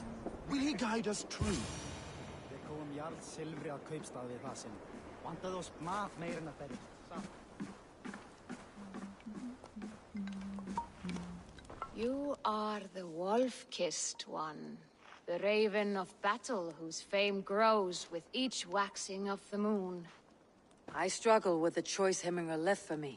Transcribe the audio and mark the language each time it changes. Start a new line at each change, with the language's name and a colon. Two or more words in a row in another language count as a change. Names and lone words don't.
English: Will he guide us true?
Icelandic: Við komum Jarl silfri á kaupstað við það sinn. Vantaði oss mat meir en að berja.
English: You are the wolf-kissed one. The raven of battle whose fame grows with each waxing of the moon. I struggle with the choice Hemminger left for me.